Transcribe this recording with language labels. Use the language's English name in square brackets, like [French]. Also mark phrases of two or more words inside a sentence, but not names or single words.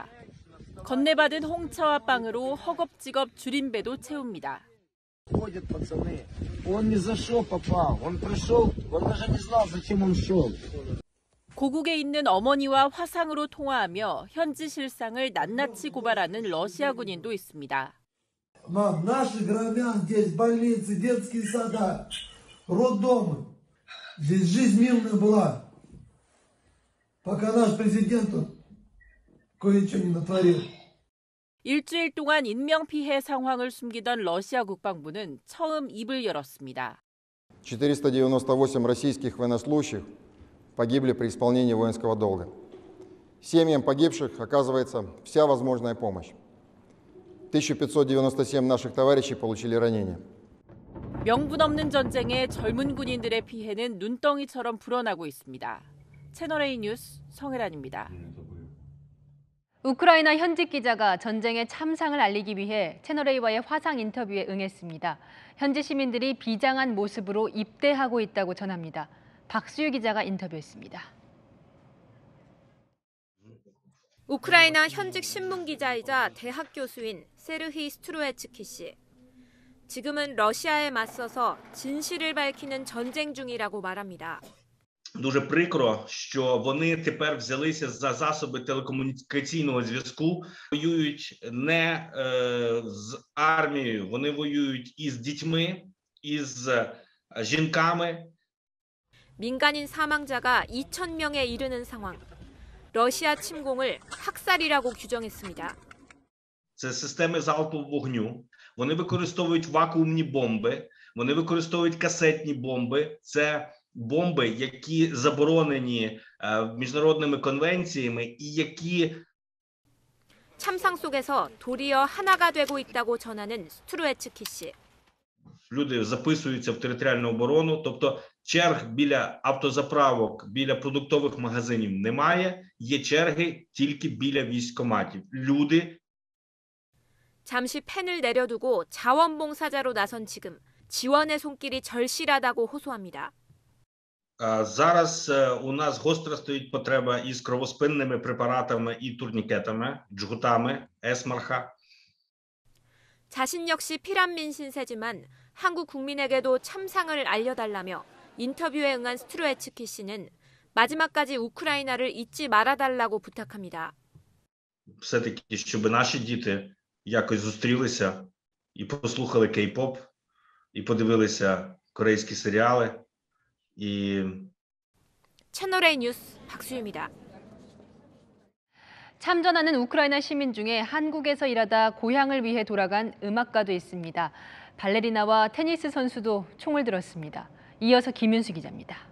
[Korean] 건네받은 홍차와 빵으로 허겁지겁 줄임배도 채웁니다. 고국에 있는 어머니와 화상으로 통화하며 현지 실상을 낱낱이 고발하는 러시아 군인도 있습니다. [Russian] Мам, наши громят здесь больницы, детские сада, роддомы. Здесь жизнь мирная была, пока наш президент кое-что не натворил. [Korean] 일주일 동안 인명피해 상황을 숨기던 러시아 국방부는 처음 입을 열었습니다. [Russian] 498 российских военнослужащих погибли при исполнении воинского долга. Семьям погибших оказывается вся возможная помощь. 1597 наших товарищей получили ранения. [Korean] 명분 없는 전쟁에 젊은 군인들의 피해는 눈덩이처럼 불어나고 있습니다. 채널A 뉴스 성혜란입니다. 우크라이나 현직 기자가 전쟁의 참상을 알리기 위해 채널A와의 화상 인터뷰에 응했습니다. 현지 시민들이 비장한 모습으로 입대하고 있다고 전합니다. 박수유 기자가 인터뷰했습니다. 우크라이나 현직 신문 기자이자 대학 교수인 세르히 스트루에츠키 씨. 지금은 러시아에 맞서서 진실을 밝히는 전쟁 중이라고 말합니다. [Ukrainian] Дуже прикро, що вони тепер взялися за засоби телекомунікаційного зв'язку, воюють не з армією, вони воюють із дітьми, із жінками. [Korean] 민간인 사망자가 2,000명에 이르는 상황. 러시아 침공을 학살이라고 규정했습니다. [Ukrainian] Це системи залпового вогню. Вони використовують вакуумні бомби, вони використовують касетні бомби. Це бомби, які заборонені міжнародними конвенціями і які [Korean] 참상 속에서 도리어 하나가 되고 있다고 전하는 스트루에츠키 씨. [Ukrainian] люди записуються в територіальну оборону, тобто черг біля автозаправок, біля продуктових магазинів немає, є черги тільки біля військкоматів. Люди [Korean] 잠시 펜을 내려두고 자원봉사자로 나선 지금 지원의 손길이 절실하다고 호소합니다. [Ukrainian] Зараз у нас гостро стоїть потреба із кровоспинними препаратами і турнікетами, джгутами, есмарха. [Korean] 자신 역시 피란민 신세지만 한국 국민에게도 참상을 알려달라며 인터뷰에 응한 스트루에츠키 씨는 마지막까지 우크라이나를 잊지 말아달라고 부탁합니다. [Ukrainian] Все-таки, щоб наші діти якось зустрілися і послухали кей-поп, і подивилися корейські серіали. [Korean] 채널A 뉴스 박수유입니다. 참전하는 우크라이나 시민 중에 한국에서 일하다 고향을 위해 돌아간 음악가도 있습니다. 발레리나와 테니스 선수도 총을 들었습니다. 이어서 김윤수 기자입니다.